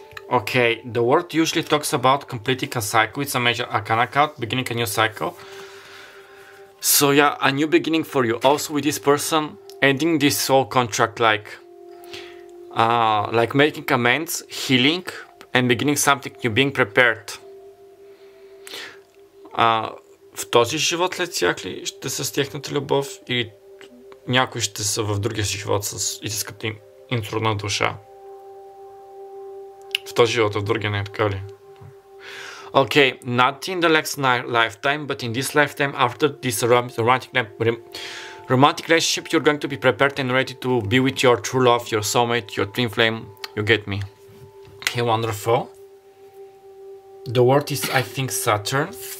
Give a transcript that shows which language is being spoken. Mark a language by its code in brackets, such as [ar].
[en] Okay, the word usually talks about completing a cycle. It's a major arcana card, beginning a new cycle. So yeah, a new beginning for you. Also with this person, ending this soul contract, like making amends, healing, and beginning something new, being prepared. [bg] В този живот след тях ли ще са с тяхната любов или някои ще са в другия си живот с истинската им интродна душа? В този живот, в другия не, така ли? [en] Okay, not in the next lifetime, but in this lifetime, after this romantic relationship, you're going to be prepared and ready to be with your true love, your soulmate, your twin flame. You get me? Okay, wonderful. The word is, I think, Saturn.